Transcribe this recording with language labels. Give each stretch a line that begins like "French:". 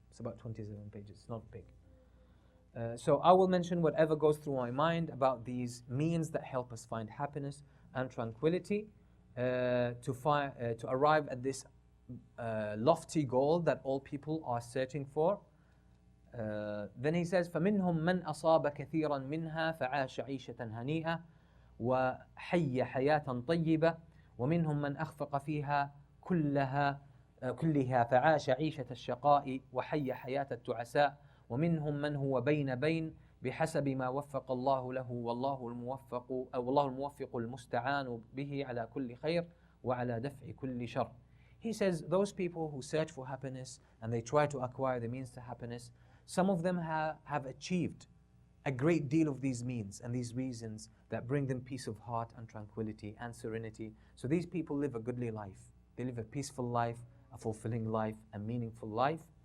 English: It's not big. So I will mention whatever goes through my mind about these means that help us find happiness and tranquility to arrive at this lofty goal that all people are searching for. Then he says,
Arabic: فَمِنْهُمْ مَنْ أَصَابَ كَثِيرًا مِنْهَا فَعَاشَ عِيشَةً هَنِيئَةً وَحَيَّ حَيَاةً طَيِّبَةً وَمِنْهُمْ مَنْ أَخْفَقَ فِيهَا كلها فعاش عيشة الشقاء وحي حياة التعساء ومنهم من هو بين بحسب ما وفق الله له والله الموفق المستعان به على كل خير وعلى دفع كل شر.
English: He says those people who search for happiness and they try to acquire the means to happiness, some of them have achieved a great deal of these means and these reasons that bring them peace of heart and tranquility and serenity. So these people live a goodly life. They live a peaceful life, a fulfilling life, a meaningful life.